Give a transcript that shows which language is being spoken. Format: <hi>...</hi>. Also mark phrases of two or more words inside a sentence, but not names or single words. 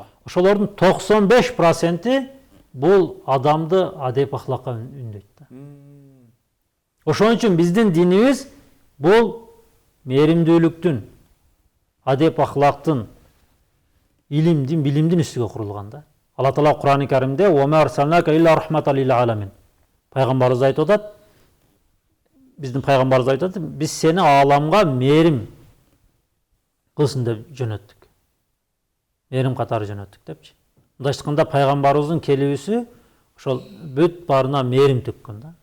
<ky>Ошолордун 95% бул адамды адеп ахлакка үндөйт да. Ошон үчүн биздин динибиз бул мээримдүүлүктүн, адеп ахлактын, илимдин, билимдин үстүгө курулган да. Алла Таала Кур'ан-ы Каримде</ky> <ar>"وما أرسلناك إلا رحمة للعالمين".</ar> <ky>Пайгамбарыбыз айтып атат, биздин пайгамбарыбыз айтып атат, биз сени ааламга мээрим кылсын деп жөнөттүк. Мээрим катары жөнөттүк депчи. Мындайча айтканда пайгамбарыбыздын келүүсү ошол бүт баарына мээрим төккөн да.</ky>